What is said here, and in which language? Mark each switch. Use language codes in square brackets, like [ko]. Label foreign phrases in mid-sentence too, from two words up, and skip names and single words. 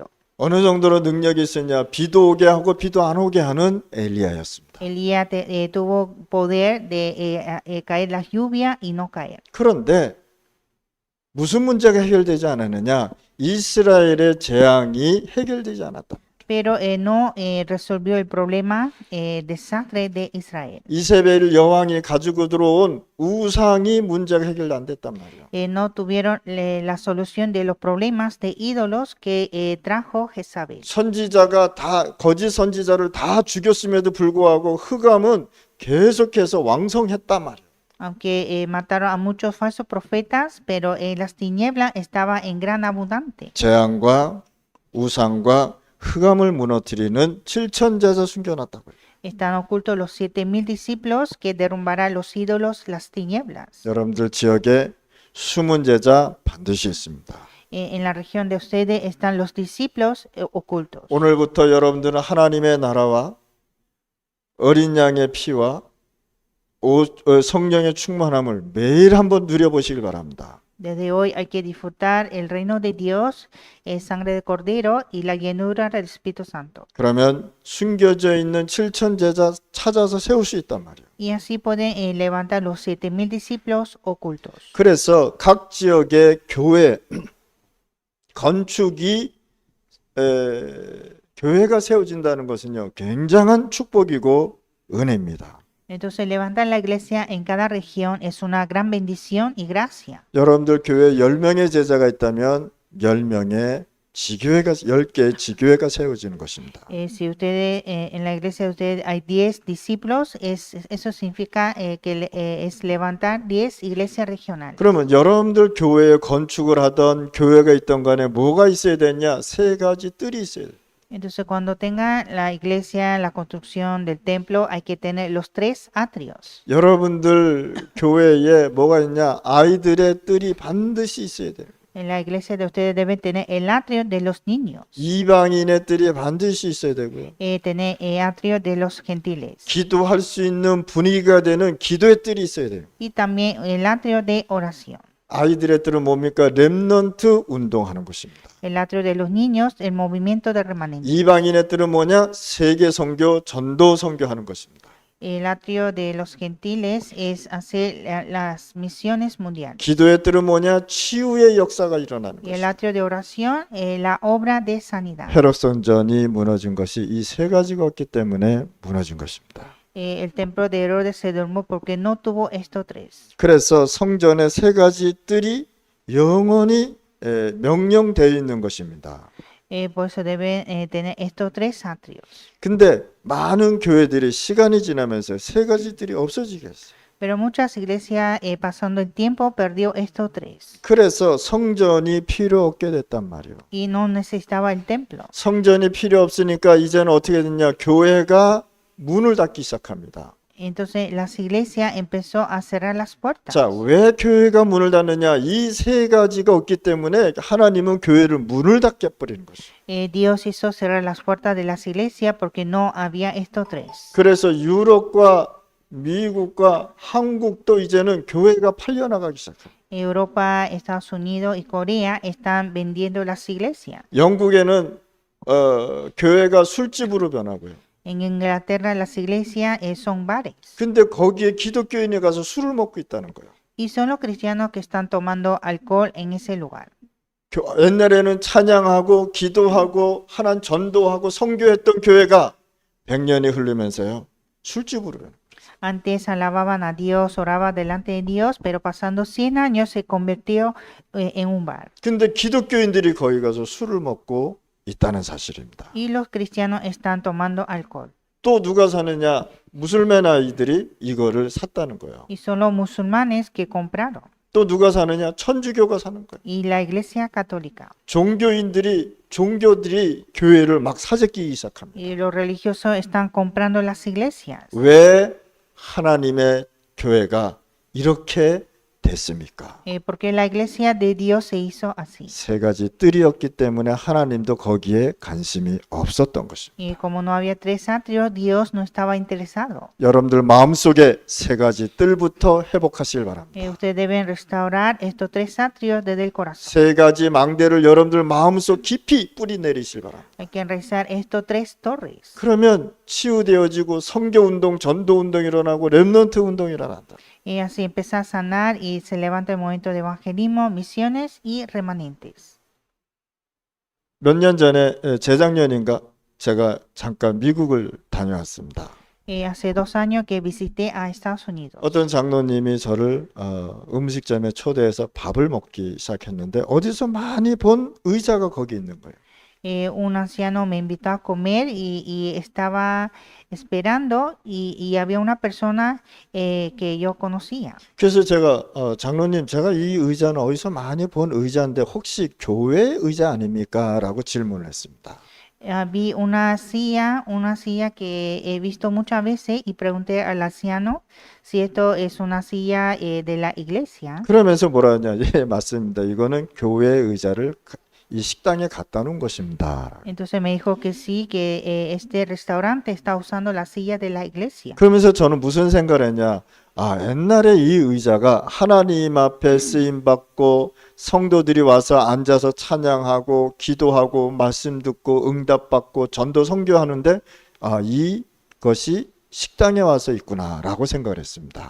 [ko] 어느 정도로 능력이 있었냐, 비도 오게 하고 비도 안 오게 하는 엘리야였습니다. [es] Elías tuvo poder de caer la lluvia y no caer. [ko] 그런데 무슨 문제가 해결되지 않았느냐, 이스라엘의 재앙이 해결되지 않았다. [es] Pero no resolvió el problema desastre de Israel. [ko] 이세벨 여왕이 가지고 들어온 우상이 문제가 해결 안 됐단 말이야. [es] No tuvieron la solución de los problemas de ídolos que trajo Jezabel. [ko] 선지자가 다 거짓 선지자를 다 죽였음에도 불구하고 흑암은 계속해서 왕성했단 말이야. [es] Aunque mataron a muchos falsos profetas, pero las tinieblas estaba en gran abundante. [ko] 재앙과 우상과 흑암을 무너뜨리는 7천 제자 숨겨놨다고요. [es] Están ocultos los 7,000 discípulos que derrumbarán los ídolos, las tinieblas. [ko] 여러분들 지역에 숨은 제자 반드시 있습니다. [es] En la región de ustedes están los discípulos ocultos. [ko] 오늘부터 여러분들은 하나님의 나라와 어린 양의 피와 성령의 충만함을 매일 한번 누려보시길 바랍니다. [es] Desde hoy hay que disfrutar el reino de Dios, sangre de cordero y la llenura del Espíritu Santo. [ko] 그러면 숨겨져 있는 7천 제자 찾아서 세울 수 있단 말이에요. [es] Y así pueden levantar los 7,000 discípulos ocultos. [ko] 그래서 각 지역의 교회 건축이 교회가 세워진다는 것은요, 굉장한 축복이고 은혜입니다. [es] Entonces levantar la iglesia en cada región es una gran bendición y gracia. [ko] 여러분들 교회에 10명의 제자가 있다면 10명의 지교회가 10개의 지교회가 세워지는 것입니다. [es] Si ustedes en la iglesia de ustedes hay 10 discípulos, eso significa que es levantar 10 iglesias regionales. [ko] 그러면 여러분들 교회에 건축을 하던 교회가 있던 간에 뭐가 있어야 되냐? 세 가지 뜰이 있어야 돼요. [es] Entonces cuando tenga la iglesia, la construcción del templo, hay que tener los 3 atrios. [ko] 여러분들 교회에 뭐가 있냐? 아이들의 뜰이 반드시 있어야 돼요. [es] En la iglesia de ustedes deben tener el atrio de los niños, [ko] 이방인의 뜰이 반드시 있어야 되고요. [es] tener el atrio de los gentiles [ko] 기도할 수 있는 분위기가 되는 기도의 뜰이 있어야 돼요. [es] y también el atrio de oración. [ko] 아이들의 뜰은 뭡니까? 렘넌트 운동하는 곳입니다. [es] El atrio de los niños, el movimiento de remanente. [ko] 이방인의 뜰은 뭐냐? 세계 선교, 전도 선교하는 것입니다. [es] El atrio de los gentiles es hacer las misiones mundiales. [ko] 기도의 뜰은 뭐냐? 치유의 역사가 일어나는 [es] Y el [ko] 것입니다. [es] atrio de oración, la obra de sanidad. [ko] 헤롯선전이 무너진 것이 이 세 가지가 없기 때문에 무너진 것입니다. [es] El templo de Herodes se derrumbó porque no tuvo estos 3. [ko] 그래서 성전의 세 가지 뜰이 영원히 명령되어 있는 것입니다. [es] Por eso deben tener estos 3 atrios. [ko] 근데 많은 교회들이 시간이 지나면서 세 가지 뜰이 없어지게 했어요. [es] Pero muchas iglesias, pasando el tiempo, perdió estos 3. [ko] 그래서 성전이 필요 없게 됐단 말이에요. [es] Y no necesitaba el templo. [ko] 성전이 필요 없으니까 이제는 어떻게 됐냐? 교회가 문을 닫기 시작합니다. [es] Entonces las iglesias empezó a cerrar las puertas. [ko] 자, 왜 교회가 문을 닫느냐? 이 세 가지가 없기 때문에 하나님은 교회를 문을 닫게 버리는 것이에요. [es] Dios hizo cerrar las puertas de las iglesias porque no había estos 3. [ko] 그래서 유럽과 미국과 한국도 이제는 교회가 팔려나가기 시작해요. [es] Europa, Estados Unidos y Corea están vendiendo las iglesias. [ko] 영국에는 교회가 술집으로 변하고요. [es] En Inglaterra las iglesias son bares. [ko] 근데 거기에 기독교인이 가서 술을 먹고 있다는 거예요. [es] Y son los cristianos que están tomando alcohol en ese lugar. [ko] 옛날에는 찬양하고 기도하고 하나님 전도하고 선교했던 교회가 100년이 흐르면서요. 술집으로 변해요. [es] Antes alababan a Dios, oraban delante de Dios, pero pasando 100 años se convirtió en un bar. [ko] 근데 기독교인들이 거기 가서 술을 먹고 있다는 사실입니다. [es] Y los cristianos están tomando alcohol. [ko] 또 누가 사느냐? 무슬만 아이들이 이거를 샀다는 거예요. [es] Y son los musulmanes que compraron. [ko] 또 누가 사느냐? 천주교가 사는 거예요. [es] Y la iglesia católica. [ko] 종교들이 교회를 막 사재끼기 시작합니다. [es] Y los religiosos están comprando las iglesias. [ko] 왜 하나님의 교회가 이렇게 됐습니까? [es] Porque la iglesia de Dios se hizo así. [ko] 세 가지 뜰이었기 때문에 하나님도 거기에 관심이 없었던 것입니다. [es] Y como no había tres atrios, Dios no estaba interesado. [ko] 여러분들 마음속에 세 가지 뜰부터 회복하시길 바랍니다. [es] Ustedes deben restaurar estos tres atrios desde el corazón. [ko] 세 가지 망대를 여러분들 마음속 깊이 뿌리 내리시길 바랍니다. [es] Hay que enraizar estos tres torres. [ko] 그러면 치유되어지고 선교운동, 전도운동이 일어나고 렘넌트 운동이 일어난다. [es] Y así empieza a sanar y se levanta el momento de evangelismo, misiones y remanentes. [ko] 몇 년 전에 재작년인가 제가 잠깐 미국을 다녀왔습니다. [es] Hace 2 años que visité a Estados Unidos. [ko] 어떤 장로님이 저를 음식점에 초대해서 밥을 먹기 시작했는데 어디서 많이 본 의자가 거기 있는 거예요. [es] Un anciano me invitó a comer y estaba esperando y había una persona que yo conocía. [ko] 그래서 제가 장로님 제가 이 의자는 어디서 많이 본 의자인데 혹시 교회 의자 아닙니까? 라고 질문을 했습니다. [es] Vi una silla que he visto muchas veces y pregunté al anciano si esto es una silla de la iglesia. [ko] 그러면서 뭐라 하냐? 예, 맞습니다. 이거는 교회 의자를 이 식당에 갖다 놓은 것입니다. [es] Entonces me dijo que sí, que este restaurante está usando la silla de la iglesia. [ko] 그러면서 저는 무슨 생각을 했냐? 옛날에 이 의자가 하나님 앞에 쓰임 받고 성도들이 와서 앉아서 찬양하고 기도하고 말씀 듣고 응답 받고 전도 선교하는데 이것이 식당에 와서 있구나라고 생각을 했습니다.